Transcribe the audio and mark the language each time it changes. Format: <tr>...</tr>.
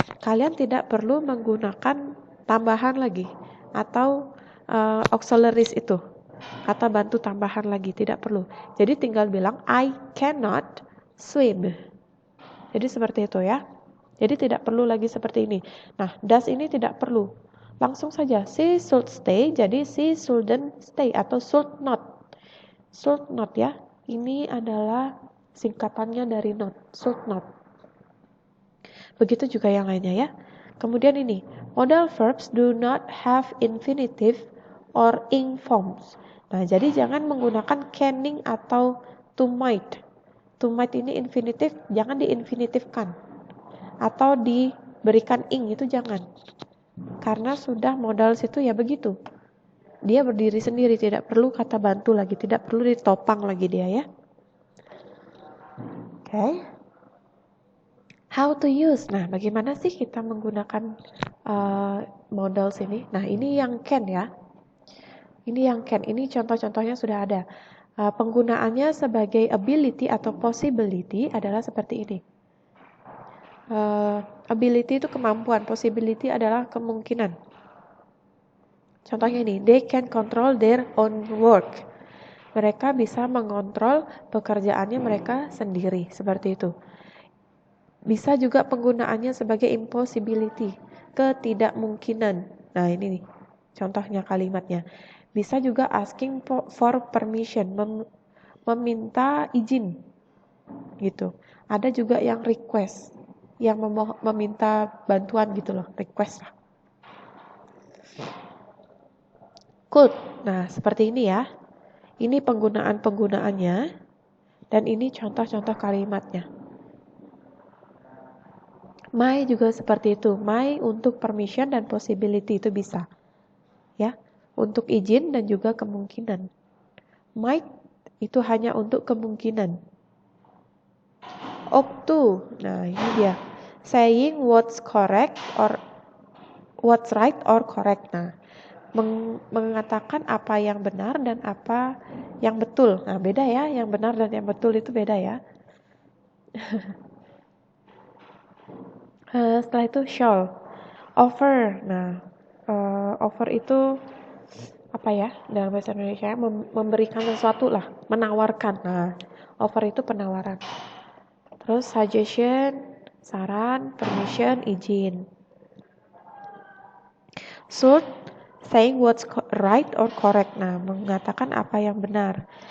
<id>Kalian tidak perlu menggunakan tambahan lagi atau auxiliaries itu, kata bantu tambahan lagi, tidak perlu. Jadi tinggal bilang</id> <en>I cannot swim.</en> <id>Jadi seperti itu ya. Jadi tidak perlu lagi seperti ini. Nah, does ini tidak perlu. Langsung saja,</id> <en>she should stay, jadi she shouldn't stay atau should not.</en> <id>Should not ya, ini adalah singkatannya dari not, should not. Begitu juga yang lainnya ya. Kemudian ini,</id> <en>modal verbs do not have infinitive or ing forms.</en> <id>Nah, jadi jangan menggunakan canning atau to might. To might ini infinitif, jangan diinfinitifkan. Atau diberikan ing, itu jangan. Karena sudah modal situ ya begitu. Dia berdiri sendiri, tidak perlu kata bantu lagi, tidak perlu ditopang lagi dia ya. Okay.</id> <en>How to use.</en> <id>Nah, bagaimana sih kita menggunakan modal sini? Nah, ini yang can ya. Ini yang can. Ini contoh-contohnya sudah ada. Penggunaannya sebagai ability atau possibility adalah seperti ini. Ability itu kemampuan, possibility adalah kemungkinan. Contohnya ini,</id> <en>they can control their own work.</en> <id>Mereka bisa mengontrol pekerjaannya mereka sendiri, seperti itu. Bisa juga penggunaannya sebagai impossibility, ketidakmungkinan. Nah ini nih, contohnya kalimatnya. Bisa juga</id> <en>asking for permission,</en> <id>meminta izin, gitu. Ada juga yang request, yang meminta bantuan gitu loh, request lah. Could. Nah, seperti ini ya. Ini penggunaan-penggunaannya dan ini contoh-contoh kalimatnya. May juga seperti itu. May untuk permission dan possibility itu bisa. Ya, untuk izin dan juga kemungkinan. Might itu hanya untuk kemungkinan. Ought to. Nah, ini dia.</id> <en>Saying what's correct or what's right or correct.</en> <id>Nah, mengatakan apa yang benar dan apa yang betul. Nah, beda ya, yang benar dan yang betul itu beda ya. Setelah itu shall, offer. Nah, offer itu apa ya dalam bahasa Indonesia? Memberikan sesuatu lah, menawarkan. Nah, offer itu penawaran. Terus suggestion, saran, permission, izin.</id> <en>Should, saying what's right or correct.</en> <id>Nah, mengatakan apa yang benar.</id>